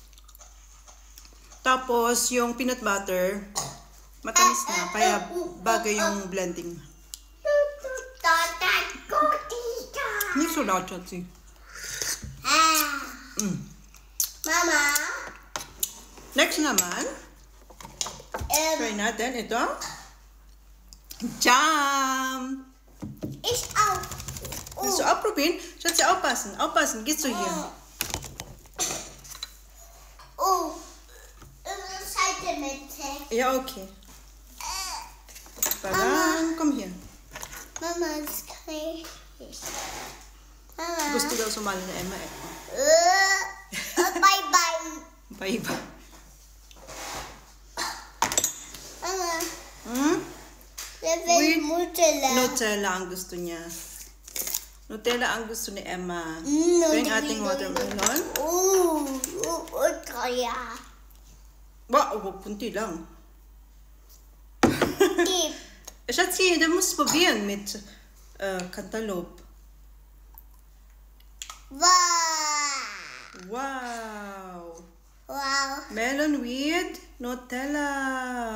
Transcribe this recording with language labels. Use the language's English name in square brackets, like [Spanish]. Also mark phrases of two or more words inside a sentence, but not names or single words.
[Filipino] Tapos yung [English] peanut butter, [Filipino] matamis na. Kaya bagay yung blending. Hindi [English] so loud [Filipino] siya. Mama. Next naman, try natin ito. Jam! [English] It's out. [German] Willst du auch probieren? Schatzi, aufpassen, aufpassen. Gehst du hier? Oh. Seite mit. Ja, okay. Parang, komm hier. Mama, das kann ich nicht. Mama. [Filipino] Gusto daw sumali na Emma eh. Bye-bye. Paiba. Mama. With Nutella. Nutella ang gusto niya. Nutella ang gusto ni Emma. Ito yung ating watermelon. Kaya. Wow, punti lang. [German] Schatzi, du musst probieren mit Cantaloupe. Wow. Wow. Wow. [English] Melon with Nutella.